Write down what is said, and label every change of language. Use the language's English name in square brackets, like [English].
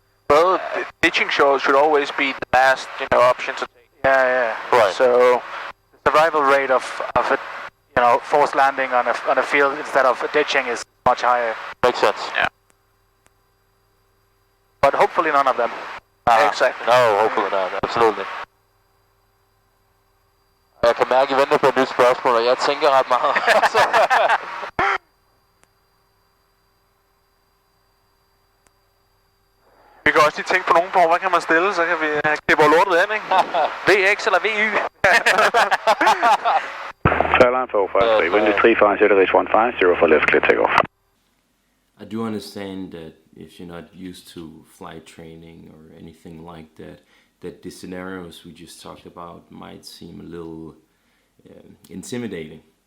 [English] Well, ditching should always be the last, option to take. Yeah. Right. So the survival rate of it, forced landing on a field instead of ditching is much higher. Makes sense. Yeah. But hopefully none of them. Exactly. No, hopefully not. Absolutely. [Danish] Jeg kan mærke, at I venter på et nyt spørgsmål, og jeg tænker ret meget. Vi kan også lige tænke på nogen på, hvad kan man stille, så kan vi klippe lortet ind, ikke? VX eller VY? [English] Fairline 453, wind is 350, reach 150 for left, clear takeoff. I do understand that if you're not used to flight training or anything like that, that the scenarios we just talked about might seem a little intimidating.